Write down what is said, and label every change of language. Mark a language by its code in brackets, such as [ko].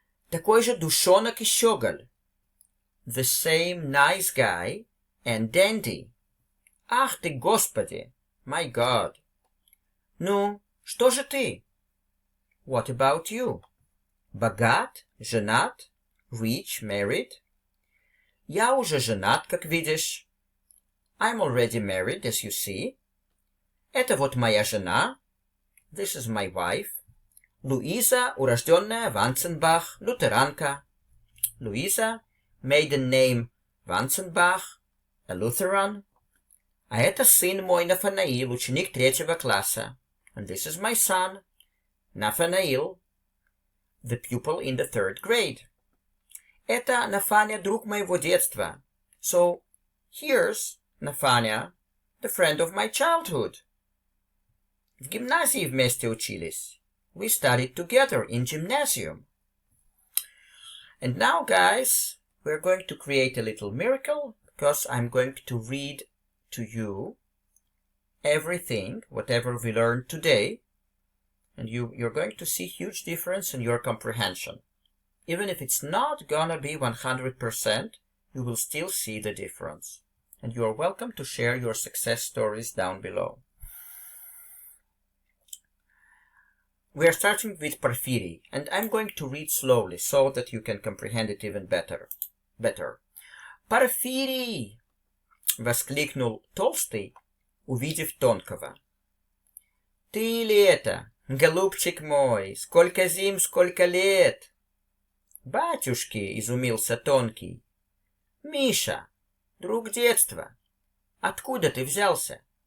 [ru] Такой же душонок и щеголь. [en] The same nice guy and dandy. [ru] Ах ты, Господи! [en] My God. [ru] Ну, что же ты? [en] What about you? [ru] Богат, женат, [en] rich, married. [ru] Я уже женат, как видишь. [en] I'm already married, as you see. [ru] Это вот моя жена. [en] This is my wife. [ru] Луиза, урожденная Ванценбах, лютеранка. [en] Луиза, maiden name Ванценбах, a Lutheran. [ru] А это сын мой Нафанаил, ученик 3 класса. [en] And this is my son, Nathanael, the pupil in the 3rd grade. [ru] Это Нафаня, друг моего детства. [en] So, here's Нафаня, the friend of my childhood. [ru] В гимназии вместе учились. [en] We studied together in gymnasium. And now, guys, we're going to create a little miracle, because I'm going to read to you everything, whatever we learned today, and you're going to see huge difference in your comprehension. Even if it's not gonna be 100%, you will still see the difference. And you are welcome to share your success stories down below. We are starting with Porphyry, and I'm going to read slowly so that you can comprehend it even better. [ru] Порфирий! — воскликнул Толстый, увидев Тонкого. Ты ли это, голубчик мой? Сколько зим, сколько лет? Батюшки, изумился Тонкий. Миша, друг детства, откуда ты взялся?